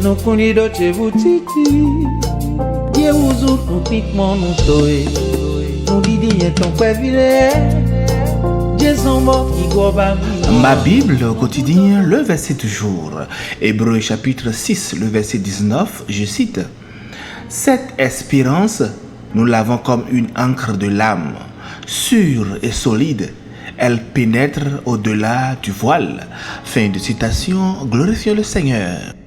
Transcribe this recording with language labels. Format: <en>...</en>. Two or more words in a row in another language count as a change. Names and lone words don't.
<fr>kunido chebutiti Ye uzu pikmon nou toe Nou didi yen ton pevile Ma Bible au quotidien, le verset du jour. Hébreux chapitre 6, le verset 19, je cite. Cette espérance, nous l'avons comme une encre de l'âme, sûre et solide. Elle pénètre au-delà du voile. Fin de citation, glorifions le Seigneur.</fr>